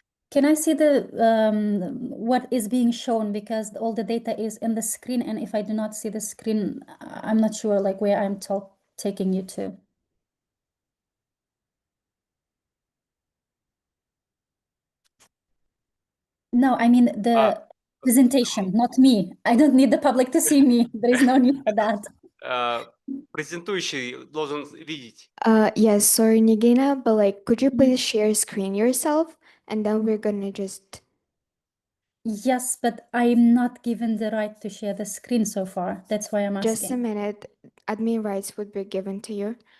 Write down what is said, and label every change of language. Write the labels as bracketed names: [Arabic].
[English] Can I see the what is being shown, because all the data is in the screen, and if I do not see the screen, I'm not sure like where I'm taking you to. No, I mean the presentation, not me. I don't need the public to see me. There is no need for that. [Russian] Презентующий должен видеть. [English] Yes, sorry, Nigina, but like, could you please share screen yourself, and then we're gonna just. Yes, but I'm not given the right to share the screen so far. That's why I'm asking. Just a minute. Admin rights would be given to you.